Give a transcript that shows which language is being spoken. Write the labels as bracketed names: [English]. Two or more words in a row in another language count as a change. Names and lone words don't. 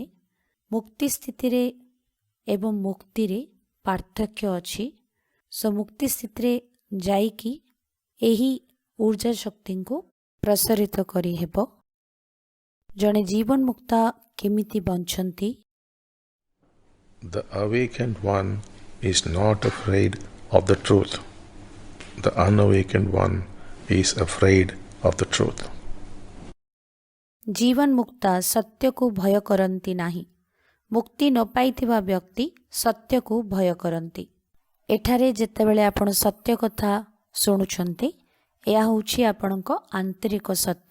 [Odia] ମୁକ୍ତି ସ୍ଥିତିରେ ଏବଂ ମୁକ୍ତିରେ ପାର୍ଥକ୍ୟ ଅଛି। ମୁକ୍ତି ସ୍ଥିତିରେ ଯାଇକି ଏହି ଉର୍ଜା ଶକ୍ତିଙ୍କୁ ପ୍ରସାରିତ କରିହେବ। ଜଣେ ଜୀବନ ମୁକ୍ତା କେମିତି ବଞ୍ଚନ୍ତି? [English] The awakened one is not afraid of the truth. The unawakened one is afraid of the truth. [Odia] ଜୀବନ ମୁକ୍ତା ସତ୍ୟକୁ ଭୟ କରନ୍ତି ନାହିଁ। ମୁକ୍ତି ନ ପାଇଥିବା ବ୍ୟକ୍ତି ସତ୍ୟକୁ ଭୟ କରନ୍ତି। ଏଠାରେ ଯେତେବେଳେ ଆପଣ ସତ୍ୟ କଥା ଶୁଣୁଛନ୍ତି, ଏହା ହେଉଛି ଆପଣଙ୍କ ଆନ୍ତରିକ ସତ୍ୟ।